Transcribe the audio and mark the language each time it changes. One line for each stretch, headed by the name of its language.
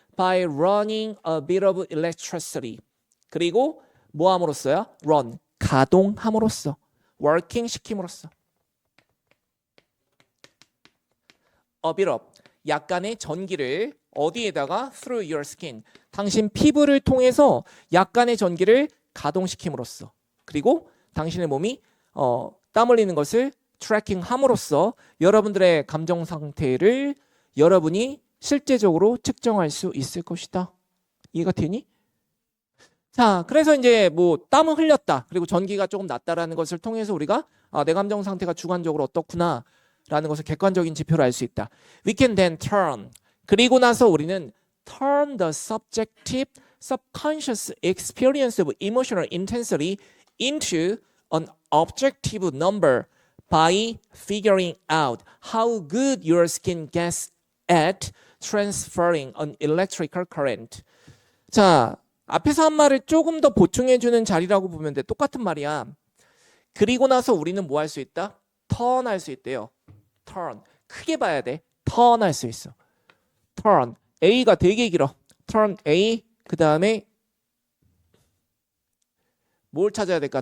English: by running a bit of electricity.
Korean: 그리고 뭐 함으로써요? run, 가동함으로써. working 시킴으로써.
English: a bit of,
Korean: 약간의 전기를 어디에다가?
English: through your skin.
Korean: 당신 피부를 통해서 약간의 전기를 가동시킴으로써. 그리고 당신의 몸이 땀 흘리는 것을 트래킹 함으로써 여러분들의 감정 상태를 여러분이 실제적으로 측정할 수 있을 것이다. 이해가 되니? 자, 그래서 이제 뭐 땀을 흘렸다. 그리고 전기가 조금 났다라는 것을 통해서 우리가 내 감정 상태가 주관적으로 어떻구나 라는 것을 객관적인 지표로 알 수 있다.
English: We can then turn.
Korean: 그리고 나서 우리는
English: turn the subjective, subconscious experience of emotional intensity into an objective number by figuring out how good your skin gets at transferring an electrical current.
Korean: 자, 앞에서 한 말을 조금 더 보충해주는 자리라고 보면 돼. 똑같은 말이야. 그리고 나서 우리는 뭐 할 수 있다? turn 할 수 있대요. turn. 크게 봐야 돼. turn 할 수 있어. turn. A가 되게 길어. turn A. 그 다음에 뭘 찾아야 될까?